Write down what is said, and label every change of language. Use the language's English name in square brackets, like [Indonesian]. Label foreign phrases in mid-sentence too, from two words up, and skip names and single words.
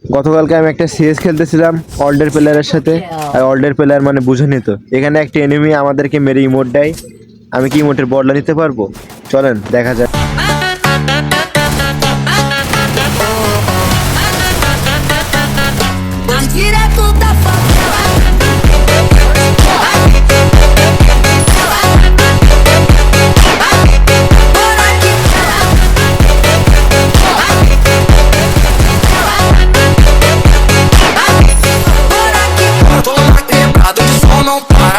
[Bangla] গতকালকে আমি একটা সিএস খেলতেছিলাম অল্ডের প্লেয়ারের সাথে, আর অল্ডের প্লেয়ার মানে বুঝেনি তো, এখানে একটা এনিমি আমাদেরকে মেরে ইমোট দেয়। আমি কি ইমোটের বদলা নিতে পারবো? চলেন দেখা যাক। [Portuguese] Direto da favela. Tô na quebrada, o som não para.